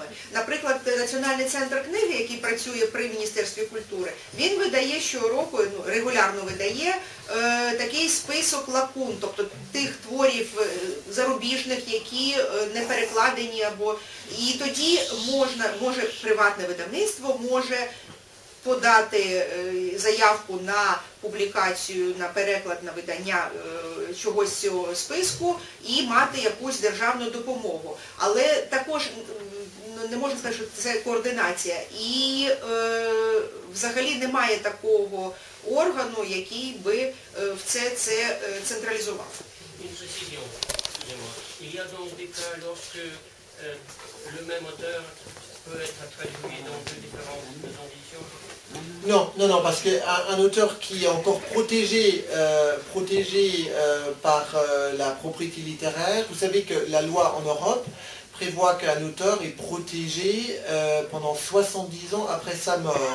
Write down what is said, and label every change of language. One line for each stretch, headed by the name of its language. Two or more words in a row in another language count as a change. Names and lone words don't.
Ukrainian: Наприклад, Національний центр книги, який працює при Міністерстві культури, він видає щороку, регулярно видає такий список лакун, тобто тих творів зарубіжних, які не перекладені, або і тоді може приватне видавництво може подати заявку на публікацію, на переклад, на видання чогось з цього списку і мати якусь державну допомогу. Але також не можна сказати, що це координація. І взагалі немає такого органу, який би все це централізував.
French: Il y a donc des cas lorsque le même auteur peut être traduit dans deux différentes éditions. Non, parce qu'un auteur qui est encore protégé par la propriété littéraire, vous savez que la loi en Europe prévoit qu'un auteur est protégé pendant 70 ans après sa mort.